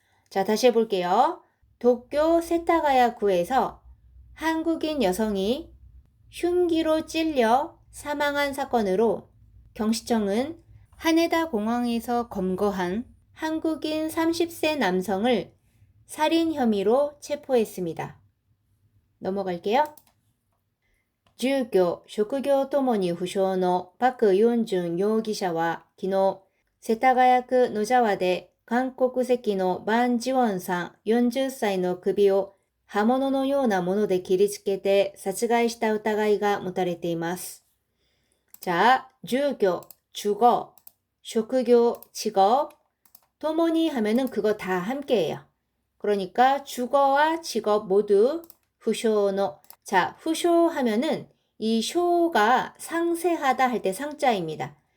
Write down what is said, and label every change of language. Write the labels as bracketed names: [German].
[Korean] 자, 다시 해볼게요. 도쿄 세타가야구에서 한국인 여성이 흉기로 찔려 사망한 사건으로 경시청은 하네다 공항에서 검거한 한국인 30세 남성을 살인 혐의로 체포했습니다. 넘어갈게요. [Japanese] 住居、職業ともに不詳のパク・ヨンジュン容疑者は昨日、世田谷区野沢で韓国籍のバン・ジウォンさん40歳の首を刃物のようなもので切りつけて殺害した疑いが持たれています。 [Korean] 자, [Japanese] 住居, [Korean] 주거, [Japanese] 職業, [Korean] 직업, [Japanese] ともに [Korean] 하면은 그거 다 함께예요. 그러니까 주거와 직업 모두 후쇼노. 자, 후쇼 하면은 이 쇼가 상세하다 할 때 상자입니다.